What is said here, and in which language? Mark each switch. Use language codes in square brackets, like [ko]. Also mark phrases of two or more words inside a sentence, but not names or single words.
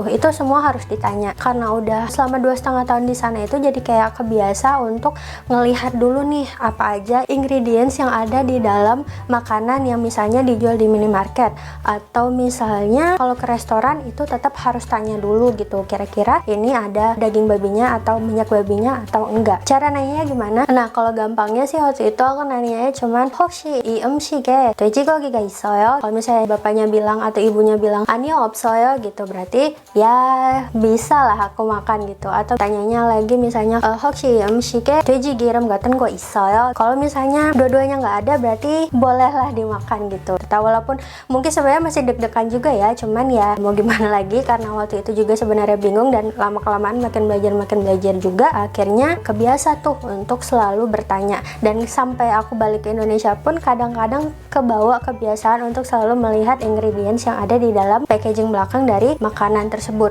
[id] Itu semua harus ditanya. Karena udah selama 2,5 tahun di sana itu jadi kayak kebiasa untuk ngelihat dulu nih apa aja ingredients yang ada di dalam makanan yang misalnya dijual di minimarket, atau misalnya kalau ke restoran itu tetap harus tanya dulu gitu, kira-kira ini ada daging babinya atau minyak babinya atau enggak. Cara nanyanya gimana? Nah, kalau gampangnya sih waktu itu aku nanyanya cuman [ko] 혹시 이 음식에 돼지고기가 있어요? [id] Kalau misalnya bapaknya bilang atau ibunya bilang [ko] 아니요 없어요 [id] gitu, berarti ya bisa lah aku makan gitu. Atau tanyanya lagi misalnya [ko] 혹시 이 음식에 돼지 기름 같은 거 있어요? [id] Kalau misalnya dua-duanya nggak ada, berarti bolehlah dimakan gitu. Walaupun mungkin sebenarnya masih deg-degan juga ya, cuman ya mau gimana lagi, karena waktu itu juga sebenarnya bingung dan lama-kelamaan makin belajar juga, akhirnya kebiasa tuh untuk selalu bertanya. Dan sampai aku balik ke Indonesia pun kadang-kadang kebawa kebiasaan untuk selalu melihat ingredients yang ada di dalam packaging belakang dari makanan tersebut.